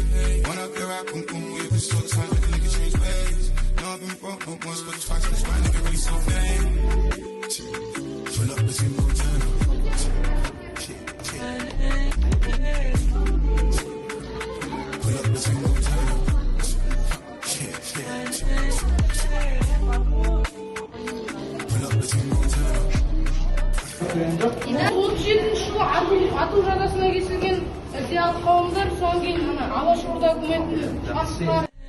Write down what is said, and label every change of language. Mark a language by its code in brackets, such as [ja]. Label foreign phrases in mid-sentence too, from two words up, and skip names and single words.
[en] Wind up your rap, boom, boom, with the switch, like nigga change ways. No, I've been broke, no once, but twice, that's fine, nigga, really so fame. Pull up, let's get more time. Pull up, let's get more time. [kk] Ату жазасына кесілген зиялы қауымдар соң кейін Алаш Орда үкіметінің басшылары.